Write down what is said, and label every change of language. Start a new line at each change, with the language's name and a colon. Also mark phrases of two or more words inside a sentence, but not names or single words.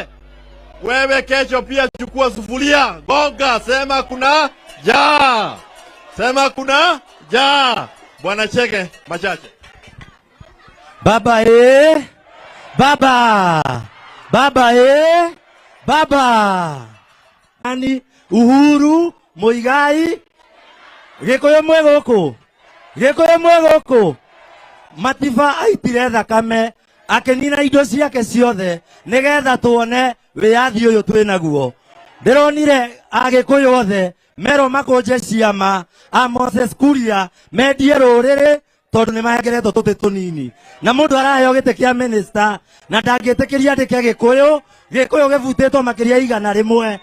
Swahili: Wewe kesho pia chukua sufuria, gonga, sema kuna jaa. Sema kuna jaa. Bwana Cheke machache.
Kikuyu: Baba Baba ani Uhuru Muigai Gikuyu mwegoko Matiba aitire thakame akenina indo ciake ciothe nigetha tuone wiyathi uyu twinaguo. Ndironire Agikuyu othe mero makonje ciama a Moses Kuria mendie ruriri tondu ni mahengeretwo tuti tunini, na mundu araheo gite kia minister na ndangitikiria ndike Gikuyu givutitwo makiria igana rimwe.